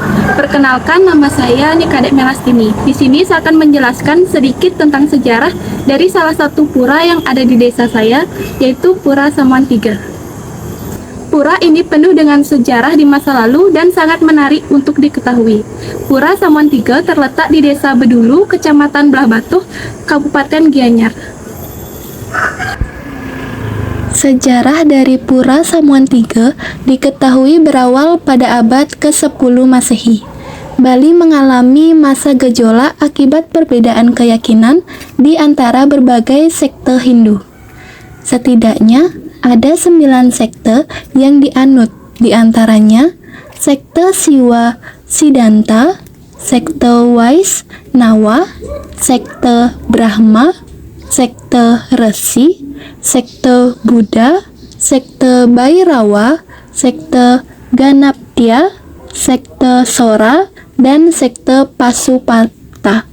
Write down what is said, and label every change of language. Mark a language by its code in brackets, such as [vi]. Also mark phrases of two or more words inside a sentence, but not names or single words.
[id] Perkenalkan, nama saya Nikadek Melastini. Di sini saya akan menjelaskan sedikit tentang sejarah dari salah satu pura yang ada di desa saya, yaitu Pura Samuan Tiga. Pura ini penuh dengan sejarah di masa lalu dan sangat menarik untuk diketahui. Pura Samuan Tiga terletak di Desa Bedulu, Kecamatan Belah Batuh, Kabupaten Gianyar. Sejarah dari Pura Samuan Tiga diketahui berawal pada abad ke-10 Masehi. Bali mengalami masa gejolak akibat perbedaan keyakinan di antara berbagai sekte Hindu. Setidaknya ada 9 sekte yang dianut, di antaranya sekte Siwa Siddhanta, sekte Waisnawa, sekte Brahma, sekte Resi, sekte Buddha, sekte Bhairawa, sekte Ganaptya, sekte Sora, dan sekte Pasupata.